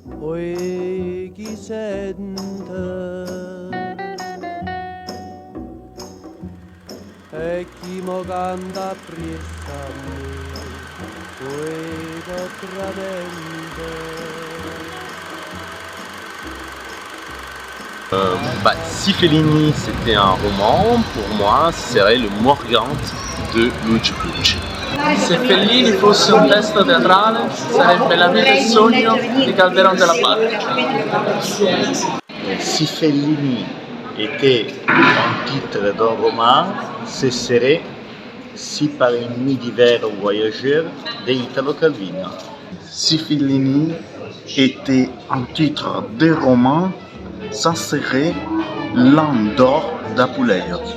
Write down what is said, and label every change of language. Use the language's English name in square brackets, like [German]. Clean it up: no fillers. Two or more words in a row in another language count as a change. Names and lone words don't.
[Italian] poi chi sente e chi mo canta appresso a me, poi potrà [French] Si Fellini c'était un roman, pour moi ce serait le Morgante de Luigi Pucci. [Italian] Se Fellini fosse un testo teatrale, sarebbe La vita e sogno di Calderón de la Barca. [French] Si Fellini était un titre d'un roman, ce serait Si par une nuit d'hiver voyageur de Italo Calvino. Si Fellini était un titre de roman, ça serait L'âne d'or d'Apuleio.